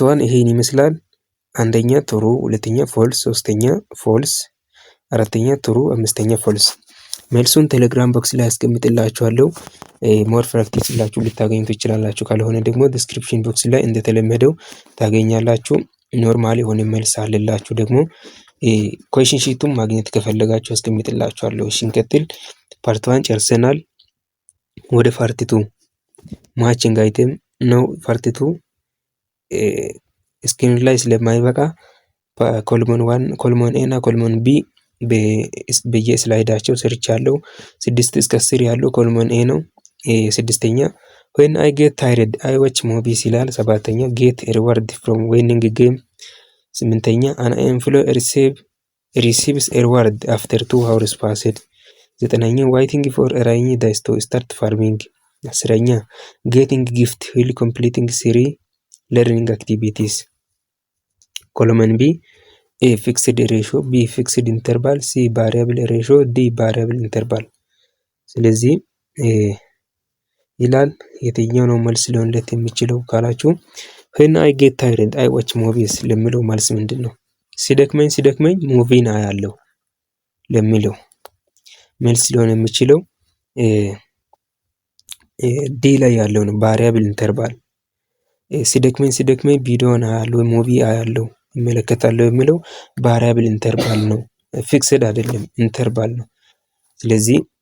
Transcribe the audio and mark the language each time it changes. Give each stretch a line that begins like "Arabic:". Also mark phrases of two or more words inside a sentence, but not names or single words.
Amharic: 1 ይሄን ይመስላል። አንደኛ ጥሩ፣ ሁለተኛ ፎልስ፣ ሶስተኛ ፎልስ፣ አራተኛ ጥሩ፣ አምስተኛ ፎልስ። መልሱን ቴሌግራም ቦክስ ላይ አስቀምጥላችኋለሁ።
English: more practice
Amharic: ብላችሁ ልታገኙ ትችላላችሁ። ካልሆነ ደግሞ
English: description box
Amharic: ላይ እንደተለመደው ታገኛላችሁ። ኖርማል የሆነ መልስ አለላችሁ። ደግሞ
English: question sheet
Amharic: ማግኘት ከፈለጋችሁ አስቀምጥላችኋለሁ። እሺ እንቀጥል። ፓርት 1 ጨርሰናል። ወደ ፓርት 2
English: matching item
Amharic: ነው። ፓርት 2 ስክሪን ላይ ስለማይበቃ ኮልመን 1
English: column A
Amharic: እና
English: column B
Amharic: በየስላይዳቸው ሰርቻለሁ። 6 እስከ 10 ያለው
English: column A
Amharic: ነው። ስድስተኛ
English: when I get tired I watch movies
Amharic: ይላል። ሰባተኛ
English: get reward from winning game። ስምንተኛ an employee receives a reward after 2 hours passed። ዘጠነኛ waiting for a rainy day to start farming። አስረኛ getting gift while completing 3 learning activities። column B A fixed ratio B fixed interval C variable ratio D variable interval።
Amharic: ስለዚህ ይላል የትኛው ነው መልስ ሊሆንለት የሚችለው ካላችሁ
English: when I get tired I watch movies
Amharic: ለሚለው መልስ ምንድነው? ሲደክመኝ ሙቪን አያለው ለሚለው መልስ ሊሆን የሚችለው ዲ ላይ ያለው ነው።
English: variable interval
Amharic: ሲደክመኝ ቪዲዮን አያለሁ፣ ሙቪ አያለሁ፣ እመለከታለሁ የሚለው
English: variable interval
Amharic: ነው፣ ፊክስድ አይደለም፣ ኢንተርቫል ነው። ስለዚህ